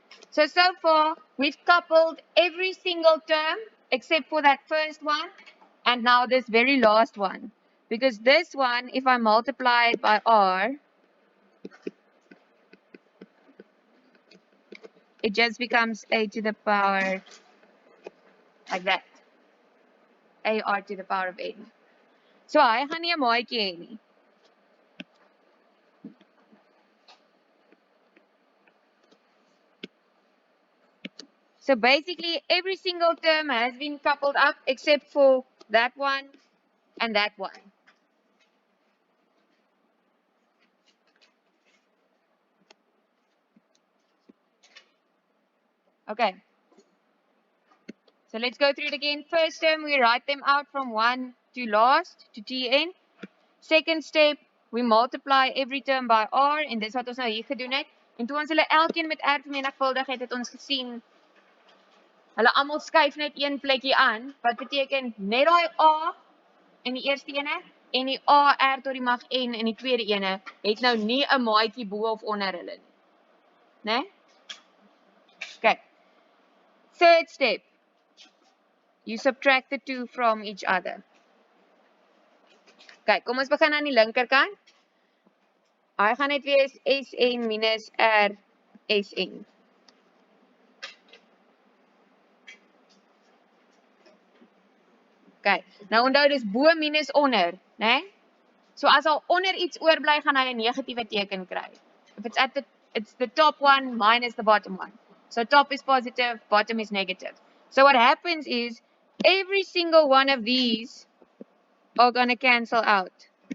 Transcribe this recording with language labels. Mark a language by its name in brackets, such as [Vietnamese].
[English] So far, we've coupled every single term except for that first one and now this very last one. Because this one, if I multiply it by r, it just becomes a to the power like that. AR to the power of n. [Afrikaans] So hy gaan nie 'n maatjie hê nie. [English] So basically every single term has been coupled up except for that one and that one. Okay. So let's go through it again. First term, we write them out from 1 to last, to Tn. Second step, we multiply every term by r, [Afrikaans] en dis wat ons nou hier gedoen het. En toe ons hulle elkeen met r vermenigvuldig het ons gesien, hulle almal skuif net een plekkie aan, wat beteken net daai a in die eerste ene, en die a r tot die mag n in die tweede ene, het nou nie 'n maatjie bo of onder hulle nie. [English] Né? Okay. Third step. You subtract the two from each other. [Afrikaans] Okay, kom ons begin aan die linkerkant. Hy gaan net wees Sn minus R Sn. Okay, nou onthou dis bo minus onder, né? So as al onder iets oorbly, gaan hy 'n negatiewe teken kry. [English] If it's the top one minus the bottom one. So top is positive, bottom is negative. So what happens is every single one of these are going to cancel out.